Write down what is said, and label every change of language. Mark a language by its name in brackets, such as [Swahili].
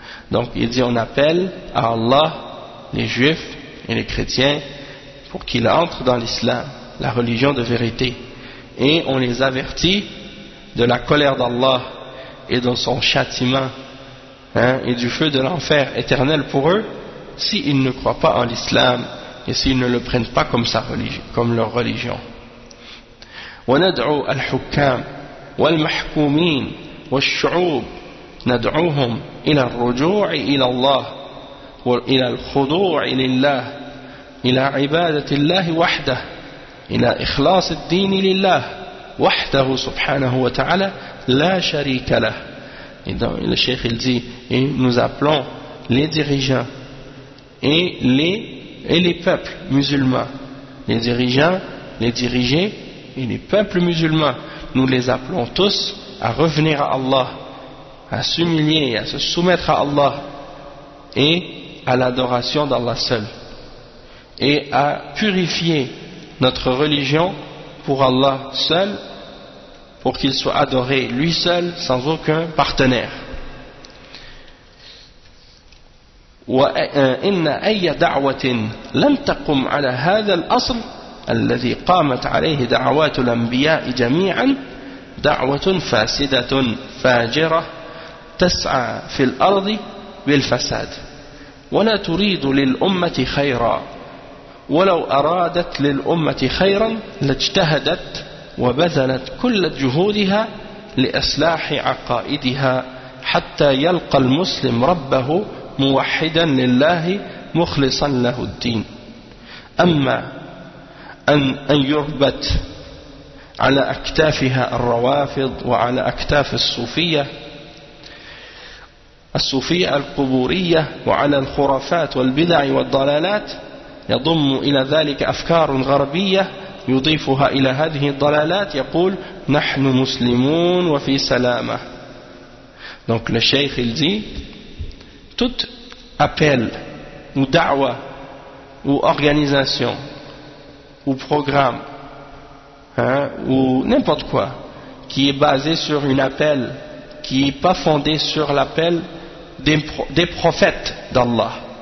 [French] Donc il dit, on appelle à Allah les juifs et les chrétiens pour qu'ils entrent dans l'islam, la religion de vérité, et on les avertit de la colère d'Allah et de son châtiment, hein, et du feu de l'enfer éternel pour eux s'ils ne croient pas en l'islam et s'ils ne le prennent pas comme sa religion, comme leur religion. [Arabic] Wa nad'u al-hukam wal-mahkoumin والشعوب ندعوهم إلى الرجوع إلى الله وإلى الخضوع لله إلى عبادة الله وحده إلى إخلاص الدين لله وحده سبحانه وتعالى لا شريك له. [French] Et donc, le cheikh il dit, et nous appelons les dirigeants et les peuples musulmans, les dirigeants, les dirigés et les peuples musulmans, nous les appelons tous à revenir à Allah, à s'humilier, à se soumettre à Allah et à l'adoration d'Allah seul, et à purifier notre religion pour Allah seul, pour qu'il soit adoré lui seul sans aucun partenaire. [Arabic] وإن أي دعوة لم تقم على هذا الأصل الذي قامت عليه دعوات الأنبياء جميعا دعوة فاسدة فاجرة تسعى في الأرض بالفساد ولا تريد للأمة خيرا ولو أرادت للأمة خيرا لاجتهدت وبذلت كل جهودها لإصلاح عقائدها حتى يلقى المسلم ربه موحدا لله مخلصا له الدين أما أن يربت على أكتافها الروافض وعلى أكتاف الصوفية القبورية وعلى الخرافات والبدع والضلالات يضم إلى ذلك أفكار غربية يضيفها إلى هذه الضلالات يقول نحن مسلمون وفي سلامة. [French] Donc le cheikh il dit, tout appel ou da'wa ou organisation ou programme, hein, ou n'importe quoi qui est basé sur un appel qui n'est pas fondé sur l'appel des prophètes d'Allah